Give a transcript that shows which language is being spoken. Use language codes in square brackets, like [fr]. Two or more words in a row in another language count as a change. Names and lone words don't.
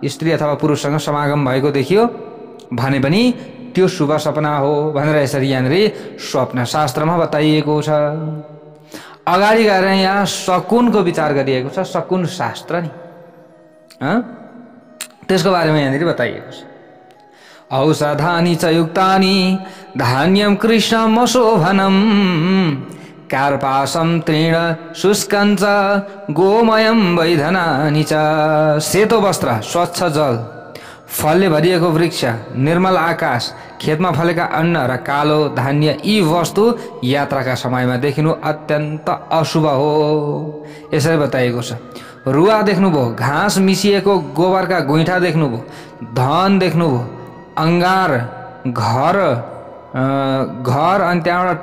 [ne] स्त्री अथवा पुरुषसँग समागम भएको देखियो भने पनि त्यो शुभ सपना हो भनेर यसरी यहाँनिर स्वप्न शास्त्रमा बताइएको छ। अगाडि गएर यहाँ शकुनको विचार गरिएको छ, शकुन शास्त्र नि त्यसको बारेमा यहाँनिर बताइएको छ। [sa] औषधानि च युक्तानि धान्यं कृष्णं शोभनम कार्पासं तृण शुष्कं च गोमयं वैधनानि च। [ne] सेतो वस्त्र, स्वच्छ जल, फलले भरिएको वृक्ष, निर्मल आकाश, खेतमा फलेका अन्न र कालो धान्य, यी वस्तु यात्राका समयमा देखिनु अत्यन्त अशुभ हो यसरी बताइएको छ। रुवा देख्नुभयो, घाँस मिसिएको गोबरका गुइठा देख्नुभयो, धन देख्नुभयो, अङ्गार घर अनि त्यहाँबाट